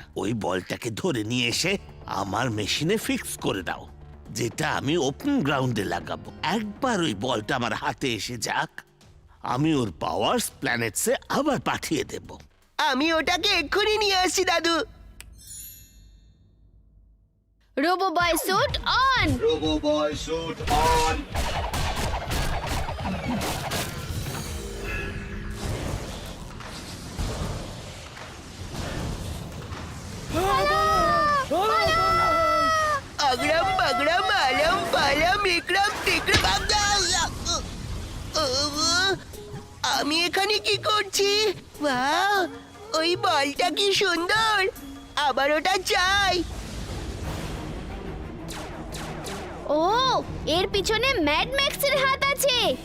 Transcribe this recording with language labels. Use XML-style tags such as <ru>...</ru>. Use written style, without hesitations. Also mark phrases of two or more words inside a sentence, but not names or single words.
<bn>ওই বলটাকে ধরে নিয়ে এসে আমার মেশিনে ফিক্স করে দাও, যেটা আমি</bn> <en>open ground</en> <bn>লাগাবো। একবার ওই বলটা আমার হাতে এসে যাক, আমি ওর</bn> <en>power planets</en> <bn>আবার পাঠিয়ে দেব। আমি ওটাকে এক্ষুনি নিয়ে আসছি দাদু।</bn> <en>Robo Boy suit on. Robo Boy suit on.</en> <hi>अगड़म बगड़म अलम पालम इकड़म टिकड़म।</hi> <bn>আমি এখানে কি করছি? বাহ, ওই বলটা কি সুন্দর। আবার ওটা চাই। ও, এর পিছনে ম্যাড ম্যাক্সের হাত আছে।</bn>